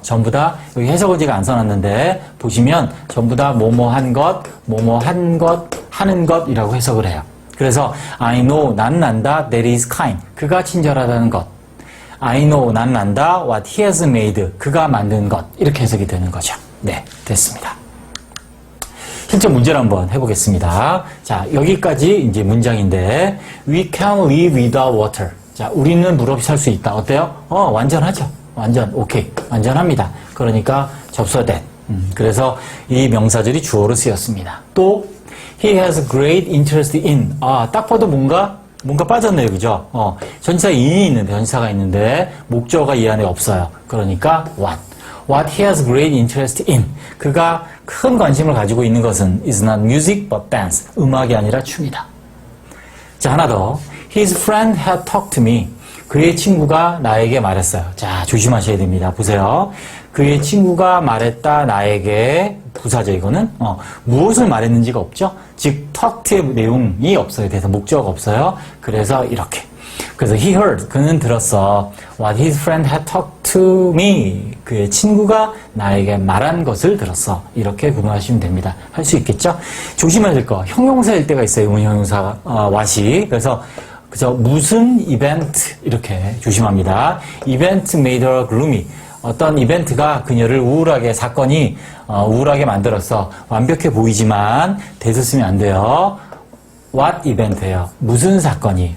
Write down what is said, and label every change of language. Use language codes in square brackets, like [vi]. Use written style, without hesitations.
[ko] 전부 다 여기 해석을 제가 안 써놨는데 보시면 전부 다 뭐뭐 한 것, 뭐뭐 한 것, 하는 것이라고 해석을 해요. 그래서 [en] I know, [ko] 나는 안다, [en] that is kind, [ko] 그가 친절하다는 것. [en] I know, [ko] 나는 안다, [en] what he has made, [ko] 그가 만든 것, 이렇게 해석이 되는 거죠. 네, 됐습니다. 실제 문제를 한번 해보겠습니다. 자, 여기까지 이제 문장인데, [en] we can live without water. [ko] 자, 우리는 물 없이 살 수 있다. 어때요? 완전하죠. 완전, 오케이. 완전합니다. 그러니까 접속사 that. 그래서 이 명사절이 주어로 쓰였습니다. [en] 또, he has great interest in. [ko] 딱 봐도 뭔가 빠졌네요. 그죠? 전치사 in이 있는데, 전치사가 있는데, 목적어가 이 안에 없어요. 그러니까 what. [en] What he has great interest in. [ko] 그가 큰 관심을 가지고 있는 것은 [en] is not music but dance. [ko] 음악이 아니라 춤이다. 자, 하나 더. [en] His friend had talked to me. [ko] 그의 친구가 나에게 말했어요. 자, 조심하셔야 됩니다. 보세요. 그의 친구가 말했다 나에게, 부사죠 이거는. 무엇을 말했는지가 없죠. 즉 talk의 내용이 없어요. 그래서 목적어가 없어요. 그래서 이렇게. 그래서 [en] he heard, [ko] 그는 들었어. [en] What his friend had talked to me. [ko] 그의 친구가 나에게 말한 것을 들었어. 이렇게 구분하시면 됩니다. 할 수 있겠죠? 조심해야 될 거. 형용사일 때가 있어요. 의문형용사 what이. 그래서 그저 무슨 이벤트 이렇게 조심합니다. [en] Event made her gloomy. [ko] 어떤 이벤트가 그녀를 우울하게, 사건이 우울하게 만들었어. 완벽해 보이지만 대서 쓰면 안 돼요. what 이벤트예요. 무슨 사건이.